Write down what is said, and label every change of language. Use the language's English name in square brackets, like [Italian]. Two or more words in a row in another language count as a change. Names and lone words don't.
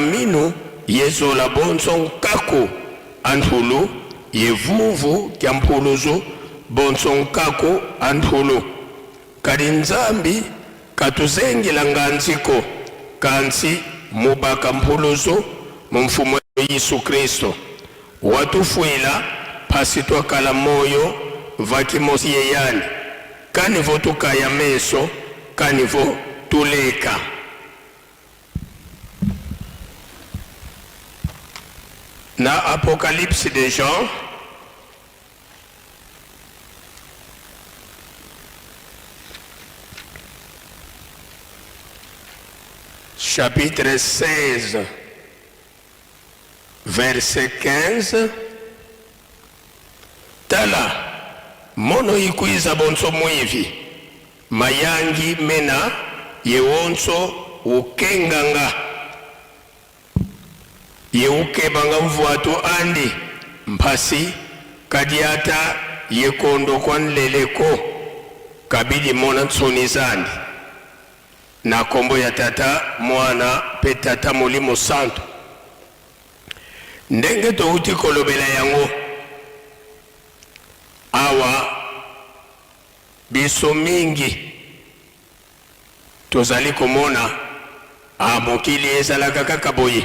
[Kongo] minu yezola bonso nkaku anthulu yevuvu kya mpuluzu bonso nkaku anthulu kadi nzambi katuzengela nganziko kansi mubaka mpuluzu mumfumo Yesu Kristo watufuila pasi twakala moyo vakimosi yeyani kanivo tukaya meso kanivo tuleka [French] na Apocalypse de Jean chapitre 16 verset 15 [Kongo] tala mono ikuiza bonso mwivi mayangi mena yewonso ukenganga yeukebanga mvuatu andi mpasi kadiata yekondo kwa nleleko kabidi mona tsoni zandi na kombo ya Tata, Mwana pe Tata Molimo Santo. [Lingala] Ndenge touti kolobela yango awa biso mingi tozali komona mokili ezalaka kaka boye.